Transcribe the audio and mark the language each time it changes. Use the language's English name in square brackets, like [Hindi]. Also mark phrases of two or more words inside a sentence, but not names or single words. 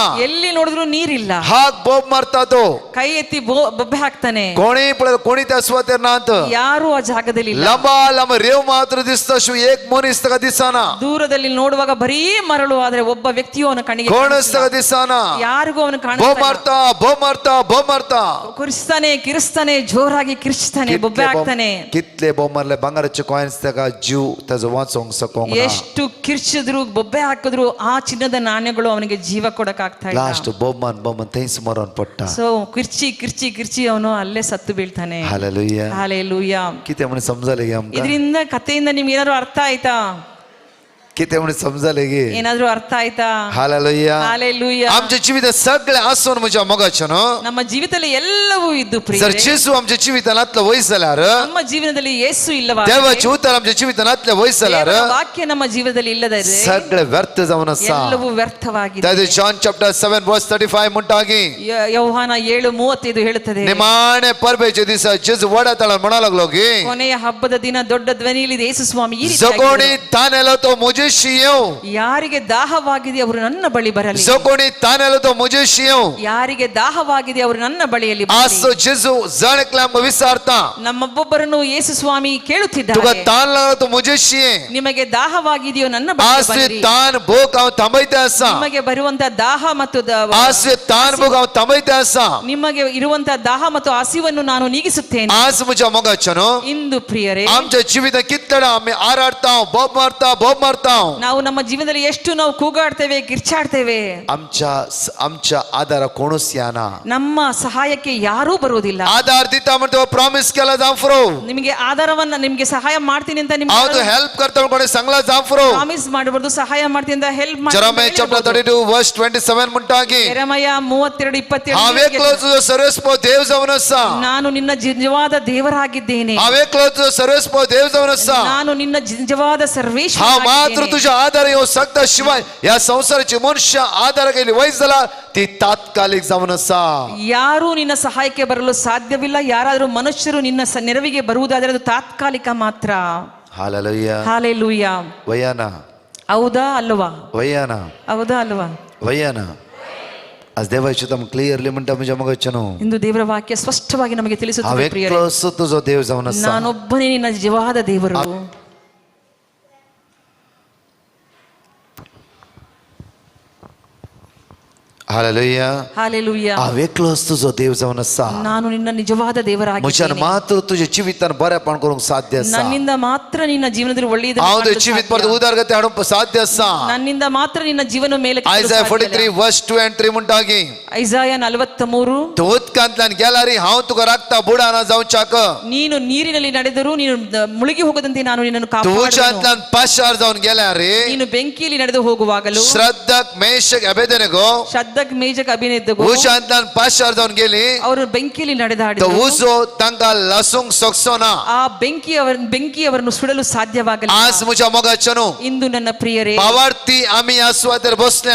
[Kannada] ಎಲ್ಲಿ ನೋಡಿದ್ರು ನೀರಿಲ್ಲ. [Konkani] हाक बोब मारता तो. [Kannada] ಕೈ ಎತ್ತಿ ಬೊಬ್ಬೆ ಹಾಕ್ತಾನೆ. [Konkani] कोणी पळयलें कोणी त्या सुवातेर नात. [Kannada] ಯಾರು ಆ ಜಾಗದಲ್ಲಿ ಇಲ್ಲ. [Konkani] लांबा लांब रेव मात्र दिसता शिव एक मनीस ताका दिसना. [Kannada] ದೂರದಲ್ಲಿ ನೋಡುವಾಗ ಬರೀ ಮರಳು, ಆದ್ರೆ ಒಬ್ಬ ವ್ಯಕ್ತಿಯು ಅವನ ಕಣ್ಣಿಗೆ [Konkani] कोणच [Kannada] ಕಾಣಿಸ್ತಿಲ್ಲ. [Konkani] ताका दिसना. [Kannada] ಯಾರಿಗೂ ಅವನು [Konkani] बोब [Kannada] ಕಾಣಿಸ್ತಾ [Konkani] मारता बोब मारता बोब मारता. [Kannada] ಕಿರಿಸ್ತಾನೆ ಜೋರಾಗಿ ಕಿರಿಸ್ತಾನೆ, ಬೊಬ್ಬೆ ಹಾಕ್ತಾನೆ. [Konkani] कितले बोब मारले ಬಂಗಾರचे कॉइन्स ताका जीव ताजो वाचोंक सकोंक ना. [Kannada] ಎಷ್ಟು ಕಿರ್ಚಿದ್ರು ಬೊಬ್ಬೆ ಹಾಕಿದ್ರು ಆ ಚಿನ್ನದ ನಾಣ್ಯಗಳು ಅವನಿಗೆ ಜೀವ ಕೊಡಕ್ ಆಗ್ತಾ ಇಲ್ಲ. [Konkani] लास्ट बोब थंयच मरण पडटा. [Kannada] ಸೊ ಕಿರ್ಚಿ ಅವನು ಅಲ್ಲೇ ಸತ್ತು ಬೀಳ್ತಾನೆ. [Konkani] हालेलुया. [Kannada] ಹಾಲೆಲೂಯಾ. [Konkani] कितें म्हण समजले गे आमकां? [Kannada] ಇದರಿಂದ ಕಥೆಯಿಂದ ನಿಮ್ಗೆ ಏನಾದ್ರು ಅರ್ಥ ಆಯ್ತಾ? [Konkani] कितें म्हण समजले गे? [Kannada] ಏನಾದ್ರೂ ಅರ್ಥ ಆಯ್ತಾ? [Konkani] हालेलुया. हालेलुया. आमच्या जिवितांत सगळे आसून म्हज्या मोगाचें न्हू. [Kannada] ನಮ್ಮ ಜೀವಿತದಲ್ಲಿ ಎಲ್ಲವೂ ಇದ್ದು [Konkani] जर [Kannada] ಪ್ರಿಯರೇ, [Konkani] जेजू आमच्या जिवितांतलो वयस जाल्यार, [Kannada] ನಮ್ಮ ಜೀವನದಲ್ಲಿ ಯೇಸು ಇಲ್ಲವಾದರೆ, [Konkani] देवाचे उतर आमच्या जिवितांतले वयस जाल्यार [Kannada] ದೇವರ ವಾಕ್ಯ ನಮ್ಮ ಜೀವನದಲ್ಲಿ ಇಲ್ಲದರೆ [Konkani] सगळे व्यर्थ जावन आसा. [Kannada] ಎಲ್ಲವೂ ವ್ಯರ್ಥವಾಗಿದೆ. [Konkani] ताजे जॉन चॅप्टर 7 वर्स 35 म्हणटा की [Kannada] ಯೋಹಾನ 7:35 ಹೇಳುತ್ತದೆ, [Konkani] निमाणे परबेचे दिसा जेजू वडा तळान म्हणा लागलो की [Kannada] ಕೊನೆಯ ಹಬ್ಬದ ದಿನ ದೊಡ್ಡ ಧ್ವನಿಯಲ್ಲಿ ಯೇಸು ಸ್ವಾಮಿ ಈ ರೀತಿ [Konkani] जो कोणी ताण येलो तो मुजेशी येऊ. [Kannada] ಯಾರಿಗೆ ದಾಹವಾಗಿದೆ ಅವರು ನನ್ನ ಬಳಿ ಬರಲಿ. [Konkani] जो कोणी ताण येलो तो मुजेशी येऊ. [Kannada] ಯಾರಿಗೆ ದಾಹವಾಗಿದೆ ಅವರು ನನ್ನ ಬಳಿಯಲ್ಲಿ [Konkani] असो जेजू जणकले आमकां विचारता. [Kannada] ನಮ್ಮೊಬ್ಬೊಬ್ಬರನ್ನು ಯೇಸು ಸ್ವಾಮಿ [Konkani] तुका [Kannada] ಕೇಳುತ್ತಿದ್ದಾರೆ, [Konkani] ताण लागलो तो मुजेशी ये. [Kannada] ನಿಮಗೆ ದಾಹವಾಗಿದೆಯೋ ನನ್ನ ಬಳಿಗೆ [Konkani] आसवे [Kannada] ಬನ್ನಿರಿ. [Konkani] ताण भूक हांव थांबयता आसा. [Kannada] ನಿಮಗೆ ಬರುವಂತ ದಾಹ ಮತ್ತು [Konkani] आसवे ताण भूक हांव थांबयता आसा. [Kannada] ನಿಮಗೆ ಇರುವಂತ ದಾಹ ಮತ್ತು ಹಸಿವನ್ನು ನಾನು ನೀಗಿಸುತ್ತೇನೆ. [Konkani] आज म्हज्या मोगाचें न्हू. [Kannada] ಇಂದು ಪ್ರಿಯರೇ, [Konkani] आमच्या जिवितांत कितलेडा आमी आराडता, बोब मारता [Kannada] ನಾವು ನಮ್ಮ ಜೀವನದಲ್ಲಿ ಎಷ್ಟು ನಾವು ಕೂಗಾಡ್ತೇವೆ, ಕಿರ್ಚಾಡ್ತೇವೆ. [Konkani] आमच्या आधार कोणूच येना. [Kannada] ನಮ್ಮ ಸಹಾಯಕ್ಕೆ ಯಾರೂ ಬರುವುದಿಲ್ಲ. [Konkani] आधार दिता म्हणतो प्रॉमिस केला जांफरो. [Kannada] ನಿಮಗೆ ಆಧಾರವನ್ನ ನಿಮಗೆ ಸಹಾಯ ಮಾಡ್ತೀನಿ ಅಂತ ನಿಮಗೆ [Konkani] आवतो हेल्प करता कोणी सांगला जांफरो. [Kannada] ಪ್ರಾಮಿಸ್ ಮಾಡಬಾರದು, ಸಹಾಯ ಮಾಡ್ತೀನಿ ಅಂತ ಹೆಲ್ಪ್ ಮಾಡಿ. [English] Jeremiah chapter 32 verse 27 म्हणतागी. [Kannada] ಯೆರೆಮಯ 32:27 [Konkani] हांव एकलो तुजो सर्वस्व देव जावन आसा. [Kannada] ನಾನು ನಿನ್ನ ನಿಜವಾದ ದೇವರಾಗಿದ್ದೇನೆ. [Konkani] हांव एकलो तुजो सर्वस्व देव जावन आसा. [Kannada] ನಾನು ನಿನ್ನ ನಿಜವಾದ ಸರ್ವೇಶ್ವರ. [Konkani] हांव मात्र तुझ्या आधार येऊ सकता, शिवाय या संसाराची मनुष्य आधार गेली वयस जाला ती तात्कालिक जावन आसा. [Kannada] ಯಾರು ನಿನ್ನ ಸಹಾಯಕ್ಕೆ ಬರಲು ಸಾಧ್ಯವಿಲ್ಲ. ಯಾರಾದರೂ ಮನುಷ್ಯರು ನಿನ್ನ ನೆರವಿಗೆ ಬರುವುದಾದರೆ ಅದು ತಾತ್ಕಾಲಿಕ ಮಾತ್ರ. [Konkani] हालेलुया. [Kannada] ಹಾಲೆಲೂಯಾ. [Konkani] वयाना. [Kannada] ಹೌದಾ ಅಲ್ವಾ? [Konkani] वयाना. [Kannada] ಹೌದಾ ಅಲ್ವಾ? [Konkani] वयाना. आज देवाची तम क्लिअरली म्हणटा म्हणजे मग चनो. [Kannada] ಇಂದು ದೇವರ ವಾಕ್ಯ ಸ್ಪಷ್ಟವಾಗಿ ನಮಗೆ ತಿಳಿಸುತ್ತದೆ ಪ್ರಿಯರೇ. [Konkani] हांव तुझो देव जावन आसा. [Kannada] ನಾನೊಬ್ಬನೇ ನಿನ್ನ ನಿಜವಾದ ದೇವರು. [Konkani] हालेलुया. हालेलुया. हांव एकलोच तुजो देव जावन आसा. [Kannada] ನಾನು ನಿನ್ನ ನಿಜವಾದ ದೇವರಾಗಿದ್ದೇನೆ. [Konkani] म्हज्यान मात्र तुझे जिवितान बरेपण करूंक साध्य आसा. [Kannada] ನನ್ನಿಂದ ಮಾತ್ರ ನಿನ್ನ ಜೀವನದಲ್ಲಿ ಒಳ್ಳೆಯದನ್ನು [Konkani] हांव [Kannada] ಮಾಡಲು [Konkani] तुझे जिवीत परत उदारगती हाडूंक साध्य आसा. [Kannada] ನನ್ನಿಂದ ಮಾತ್ರ ನಿನ್ನ ಜೀವನ ಮೇಲೆ [English] Isaiah 43 verse 2 and 3 म्हणटागी. [Kannada] ಐಸಾಯ 43 [Konkani] तू उदकांतल्यान गेला रे हांव तुका राखता बुडाना जावच्याक. [Kannada] ನೀನು ನೀರಿನಲ್ಲಿ ನಡೆದರೂ ನೀನು ಮುಳುಗಿ ಹೋಗದಂತೆ ನಾನು ನಿನ್ನನ್ನು [Konkani] तू [Kannada] ಕಾಪಾಡುವೆನು. [Konkani] उच्चांतल्यान पाशार जावन गेल्या रे. [Kannada] ನೀನು ಬೆಂಕಿಯಲ್ಲಿ ನಡೆದು ಹೋಗುವಾಗಲೂ [Konkani] श्रद्धक मेषक अबेदेनेगो. [Kannada] ಶದ್ರಕ್ ಮೇಜಕ್ ಅಬೇದ್ನೆಗೋ [Konkani] उच्चांतल्यान पाशार जावन गेली. [Kannada] ಅವರು ಬೆಂಕಿಯಲ್ಲಿ [Konkani] तो [Kannada] ನಡೆದಾಡಿದರು. [Konkani] उजो तांकां लासूंक शकचोना. [Kannada] ಆ ಬೆಂಕಿಯವರನ್ನು ಸುಡಲು ಸಾಧ್ಯವಾಗಲಿಲ್ಲ. [Konkani] आज म्हज्या मोगाचनो. [Kannada] ಇಂದು ನನ್ನ ಪ್ರಿಯರೇ, [Konkani] पावार्थी आमी ह्या सुवातेर बसल्याव.